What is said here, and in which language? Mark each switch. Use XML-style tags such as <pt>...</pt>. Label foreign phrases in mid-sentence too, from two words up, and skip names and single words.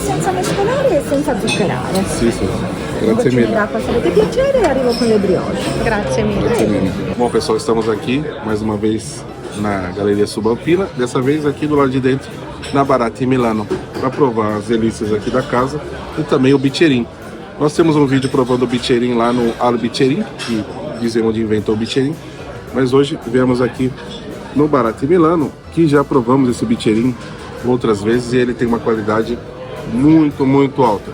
<it>faccia mescolare senza zuccherare. Sì, sì. Un Grazie goccino mille. d'acqua se avete piacere e arrivo con le brioche. Grazie mille.</it> <pt>Bom, pessoal, estamos aqui mais uma vez na Galeria Subalpina, dessa vez aqui do lado de dentro, na Barati Milano, para provar as delícias aqui da casa e também o bicherin. Nós temos um vídeo provando o bicherin lá no Al Bicherin, que dizem onde inventou o bicherin, mas hoje viemos aqui no Barati Milano, que já provamos esse bicherin outras vezes e ele tem uma qualidade muito, muito alta.</pt>